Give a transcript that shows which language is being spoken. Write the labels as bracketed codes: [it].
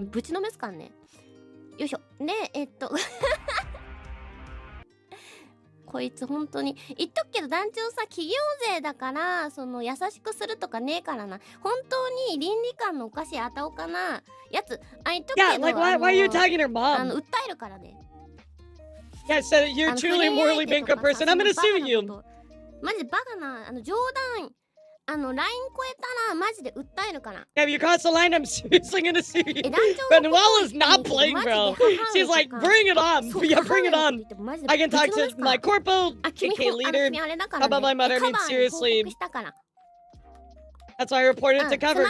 [ja] ぶちのめすかんね。よいしょ。でこいつ本当に言っとくけど団長さ、企業税だからその優しくするとかねえからな。本当に倫理観のおかしいあたおかなやつ。言っとくけど [en] Yeah, like why are you tagging her mom? [ja] 訴えるからね。 [en] Yeah, so you're truly a morally bankrupt person. I'm gonna sue you. [ja] マジでバカな冗談ライン超えたらマジで訴えるから。 [en] Yeah, if you cross the line, I'm seriously gonna sue you. [ja] 団 [en] But [ja] 長 [en] Noelle is not playing, bro. She's like, bring it on. Yeah, bring it on. I can talk to my corpo, KK leader. How about my mother? I mean, seriously. That's why I reported to cover.